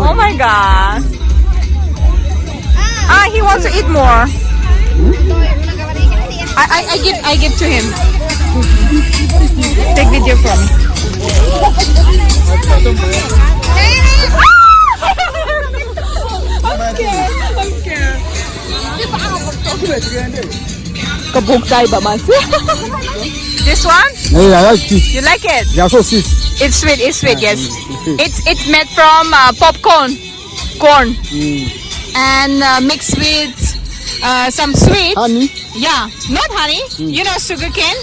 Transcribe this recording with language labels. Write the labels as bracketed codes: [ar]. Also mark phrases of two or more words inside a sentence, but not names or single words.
[en] Oh my God. He wants to eat more. I give to him. Take video from me. I'm scared. [tl] Kabuk tayo ba mas? [en] This one? Yeah, I like it. You like it? They are so sweet. It's sweet, yes. It's It's made from corn, Mm. and mixed with some sweets. Honey? Yeah, not honey. You know sugar cane?